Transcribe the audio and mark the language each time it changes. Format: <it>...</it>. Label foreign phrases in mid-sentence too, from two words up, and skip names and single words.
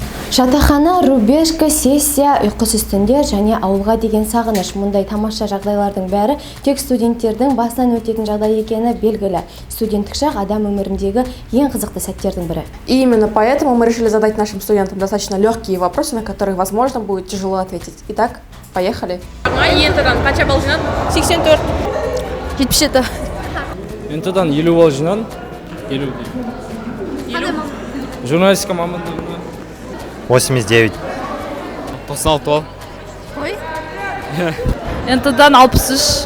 <kk>Жатақхана, рубежка, сессия, ұйқысыз түндер және ауылға деген сағыныш. Мұндай тамаша жағдайлардың бәрі тек студенттердің басынан өтетін жағдай екені белгілі. Студенттік шақ адам өміріндегі ең қызықты сәттердің бірі.</kk> <ru>И именно поэтому мы решили задать нашим студентам достаточно легкие вопросы, на которые, возможно, будет тяжело ответить. Итак, поехали.</ru> <kk>НТ-дан қанша балл жинадың? 84. 77. НТ-дан 50 балл жинадым. 50. Журналистика мамандығына 89. 96 балл. Ой? НТ-дан 63.</kk>